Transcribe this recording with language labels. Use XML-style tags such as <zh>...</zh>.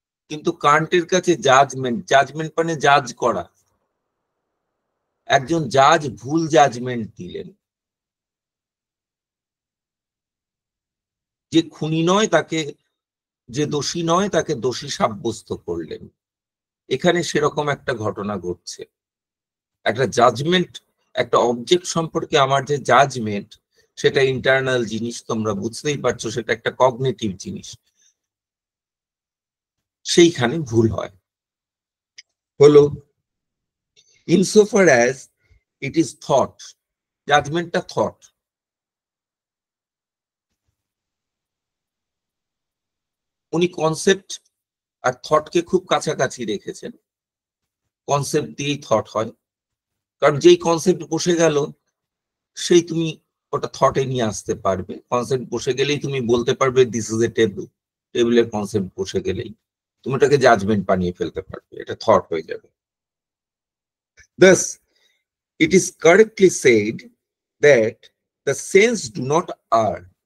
<bn>কিন্তু কান্টের কাছে judgement, judgement মানে জাজ করা, একজন জাজ ভুল জাজমেন্ট দিলেন, যে খুনি নয় তাকে, যে দোষী নয় তাকে দোষী সাব্যস্ত করলেন। এখানে সেরকম একটা ঘটনা ঘটছে। একটা জাজমেন্ট, একটা অবজেক্ট সম্পর্কে আমার যে জাজমেন্ট, সেটা ইন্টারনাল জিনিস, তোমরা বুঝতেই পারছো, সেটা একটা কগনিটিভ জিনিস। সেইখানে ভুল হয়। হলো</bn> <en>insofar as it is thought, জাজমেন্টটা thought.</en> <bn>উনি কনসেপ্ট আর থটকে খুব কাছাকাছি রেখেছেন। কনসেপ্ট দিয়েই থট হয়, কারণ যেই কনসেপ্ট বসে গেল সেই তুমি ওটা থটে নিয়ে আসতে পারবে। কনসেপ্ট বসে গেলেই তুমি বলতে পারবে দিস ইজ এ টেবিল। টেবিলের কনসেপ্ট বসে গেলেই তুমি ওটাকে জাজমেন্ট বানিয়ে ফেলতে পারবে, এটা থট হয়ে যাবে।</bn> <en>Thus, it is correctly said that the sense do not err.</en>